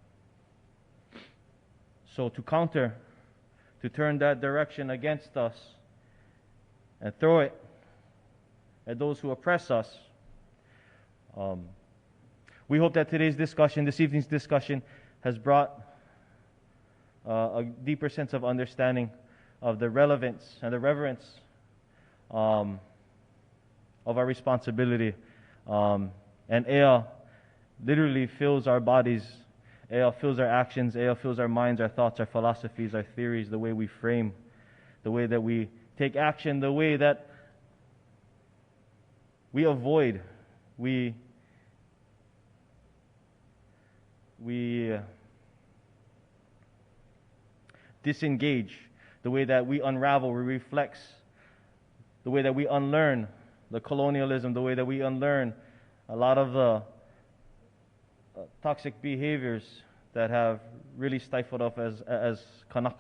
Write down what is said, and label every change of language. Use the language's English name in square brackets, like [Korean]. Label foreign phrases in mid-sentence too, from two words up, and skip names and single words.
[English] So to counter, to turn that direction against us and throw it at those who oppress us, we hope that today's discussion, this evening's discussion, has brought a deeper sense of understanding of the relevance and the reverence of our responsibility. And ʻea literally fills our bodies. ʻea fills our actions. ʻea fills our minds, our thoughts, our philosophies, our theories, the way we frame, the way that we take action, the way that we avoid, we disengage, the way that we unravel, we reflex, the way that we unlearn the colonialism, the way that we unlearn a lot of the toxic behaviors that have really stifled us as Kanaka.